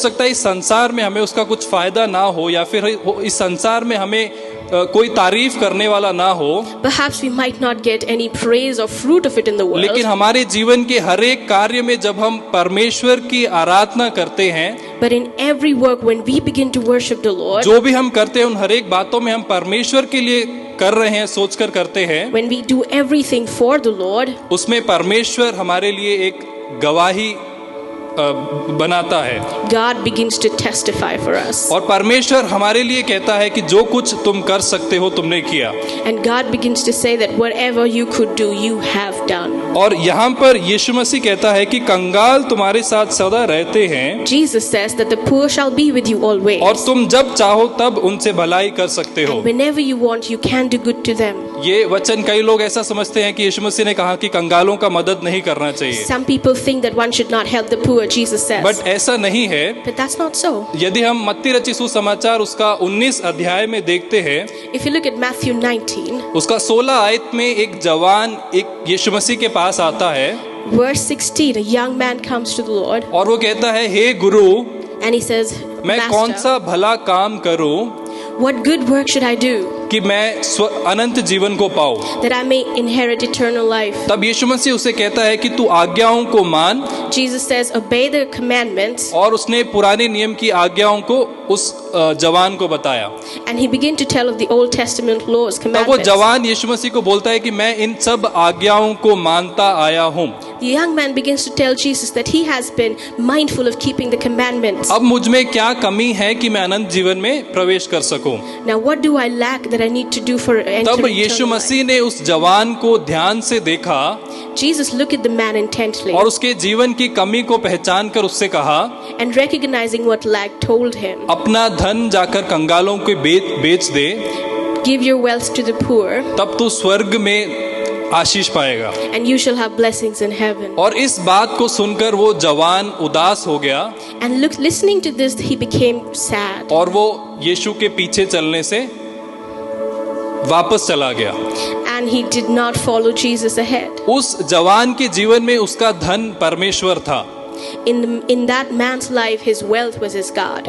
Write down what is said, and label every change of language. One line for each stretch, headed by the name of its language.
Hindi: सकता है इस संसार में हमें उसका कुछ फायदा ना हो या फिर इस संसार में हमें कोई तारीफ करने वाला ना हो,
English: perhaps we might not get any praise or fruit of it in the world.
Hindi: लेकिन हमारे जीवन के हर एक कार्य में जब हम परमेश्वर की आराधना करते हैं,
English: But in every work, when we begin to worship the Lord,
Hindi: जो भी हम करते हैं उन हर एक बातों में हम परमेश्वर के लिए कर रहे हैं, सोचकर करते हैं,
English: when we do everything for the Lord,
Hindi: उसमें परमेश्वर हमारे लिए एक गवाही बनाता है।
English: God begins to testify for us.
Hindi: और परमेश्वर हमारे लिए कहता है कि जो कुछ तुम कर सकते हो तुमने किया।
English: And God begins to say that whatever you could do, you have done.
Hindi: और यहाँ पर यीशु मसीह कहता है कि कंगाल तुम्हारे साथ सदा रहते हैं,
English: Jesus says that the poor shall be with you always.
Hindi: और तुम जब चाहो तब उनसे भलाई कर सकते हो।
English: And whenever you want, you can do good to them.
Hindi: ये वचन कई लोग ऐसा समझते हैं कि यीशु मसीह ने कहा कि कंगालों का मदद नहीं करना चाहिए,
English: Some people think that one should not help the poor, Jesus says.
Hindi: But ऐसा नहीं है।
English: But that's not so.
Hindi: यदि हम मत्ती रचित सुसमाचार उसका 19 अध्याय में देखते हैं,
English: If you look at Matthew 19,
Hindi: उसका 16 आयत में एक जवान एक यीशु मसीह के पास आता है
English: verse 16, a young man comes to the Lord
Hindi: और वो कहता है, हे गुरु,
English: and he says,
Hindi: मैं कौन
English: Master,
Hindi: सा भला काम करूं
English: what good work should I do
Hindi: कि मैं अनंत जीवन को पाऊं?
English: that I may inherit eternal life?
Hindi: तब यीशु मसीह उसे कहता है कि तू आज्ञाओं को मान,
English: Jesus says, obey the commandments.
Hindi: और उसने पुराने नियम की आज्ञाओं को उस जवान को बताया।
English: And he began to tell of the Old Testament laws,
Hindi: तब वो
English: commandments.
Hindi: जवान यीशु मसीह को बोलता है कि मैं इन सब आज्ञाओं को मानता आया हूँ।
English: The young man begins to tell Jesus that he has been mindful of keeping the commandments.
Hindi: अब मुझ में क्या कमी है कि मैं अनंत जीवन में प्रवेश कर सकूं?
English: Now what do I lack that I need to do for
Hindi: तब
English: entering
Hindi: यीशु
English: eternal life?
Hindi: मसीह ने उस जवान को ध्यान से देखा
English: Jesus looked at the man intently
Hindi: और उसके जीवन की कमी को पहचान कर उससे कहा,
English: and recognizing what lack told him,
Hindi: अपना धन जाकर कंगालों को बेच दे,
English: give your wealth to the poor
Hindi: तब तू स्वर्ग में आशीष पाएगा।
English: and you shall have blessings in heaven.
Hindi: और इस बात को सुनकर वो जवान उदास हो गया
English: And listening to this, he became sad
Hindi: और वो यीशु के पीछे चलने से वापस चला गया।
English: and he did not follow Jesus ahead.
Hindi: उस जवान के जीवन में उसका धन परमेश्वर था
English: In that man's life, his wealth was his God.